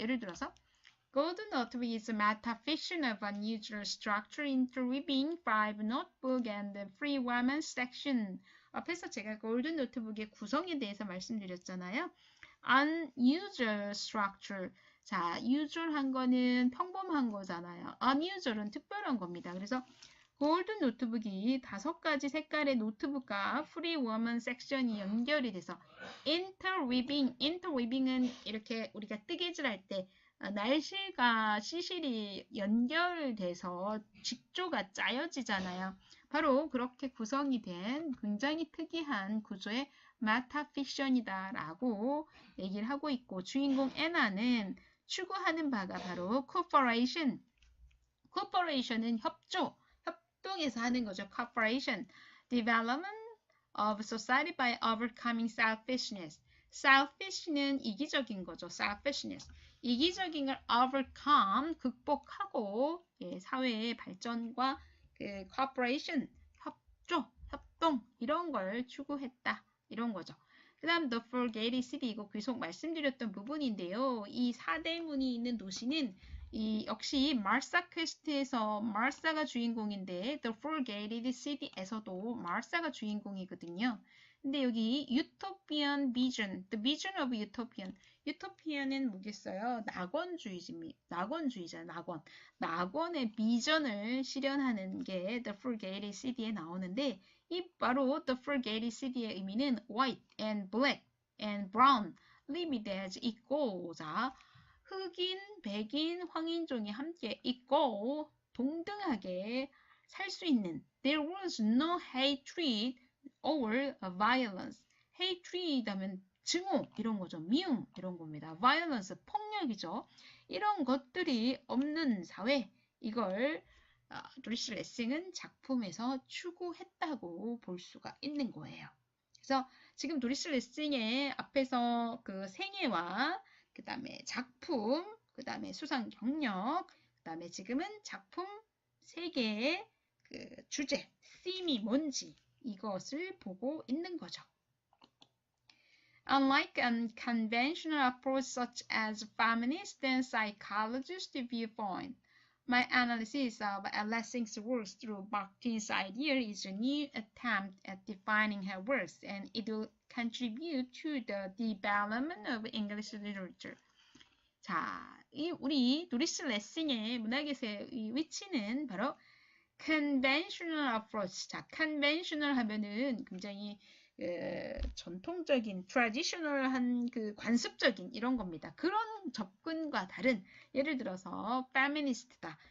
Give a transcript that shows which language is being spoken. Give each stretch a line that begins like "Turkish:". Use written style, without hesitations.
Korean: 예를 들어서
English: Golden Notebook is a metafiction of unusual structure interweaving five notebook and the free woman section.
Korean: 앞에서 제가 골든 노트북의 구성에 대해서 말씀드렸잖아요.
English: Unusual structure.
Korean: 자, usual한 거는 평범한 거잖아요. unusual은 특별한 겁니다. 그래서 골든 노트북이 5가지 색깔의 노트북과 프리 워먼 섹션이 연결이 돼서 interweaving은 이렇게 우리가 뜨개질할 때 날실과 시실이 연결돼서 직조가 짜여지잖아요. 바로 그렇게 구성이 된 굉장히 특이한 구조의 메타픽션이다라고 얘기를 하고 있고 주인공 애나는 추구하는 바가 바로 cooperation. cooperation은 협동해서 하는 거죠.
English: cooperation. development of society by overcoming selfishness.
Korean: selfish는 이기적인 거죠.
English: selfishness.
Korean: 이기적인 걸 overcome, 극복하고 사회의 발전과 그 cooperation, 협동 이런 걸 추구했다. 이런 거죠. 그 다음 The Forgotten City 이거 계속 말씀드렸던 부분인데요. 이 사대문이 있는 도시는 이 역시 마르사퀘스트에서 마르사가 주인공인데 The Forgotten City에서도 마르사가 주인공이거든요. 근데 여기
English: Utopian Vision, The Vision of Utopian.
Korean: 유토피아는 뭐겠어요? 낙원주의자, 낙원. 낙원의 비전을 실현하는 게 The Forgotten City에 나오는데 이 바로 The Forgotten City의 의미는
English: white and black and brown, lived as equal.
Korean: 자, 흑인, 백인, 황인종이 함께 있고 동등하게 살 수 있는
English: There was no hatred or violence.
Korean: hatred 하면 증오 이런 거죠. 미움 이런 겁니다. violence 폭력이죠. 이런 것들이 없는 사회 이걸 도리스 레싱은 작품에서 추구했다고 볼 수가 있는 거예요. 그래서 지금 도리스 레싱의 앞에서 그 생애와 그 다음에 작품, 그 다음에 수상 경력, 그 다음에 지금은 작품 3개의 그 주제, theme이 뭔지 이것을 보고 있는 거죠.
English: Unlike a conventional approach such as feminist and psychologist viewpoint, My analysis of Lessing's works through Bakhtin's idea is a new attempt at defining her works, and it will contribute to the development of English literature.
Korean: 자, 우리 노리스 레싱의 문학에서의 이 위치는 바로 conventional approach. 자, conventional 하면은 굉장히 전통적인, traditional한 그 관습적인 이런 겁니다. 그런 접근과 다른, 예를 들어서 feminist다.